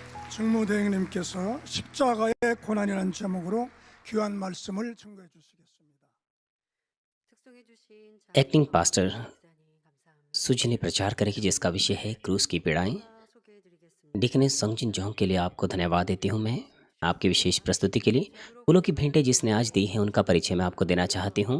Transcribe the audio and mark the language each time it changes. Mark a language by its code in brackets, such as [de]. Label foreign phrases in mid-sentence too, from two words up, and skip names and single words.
[ko] 직무대행님께서 십자가의 고난이라는 제목으로 귀한 말씀을 증거해 주시겠습니다. [en] acting pastor [hi] सुजी ने प्रचार करेगी जिसका विषय है क्रूस की पीड़ाएं। डिकनेस संगजिन जोंग के लिए आपको धन्यवाद देती हूँ मैं आपकी विशेष प्रस्तुति के लिए। फूलों की भेंटें जिसने आज दी हैं उनका परिचय मैं आपको देना चाहती हूँ।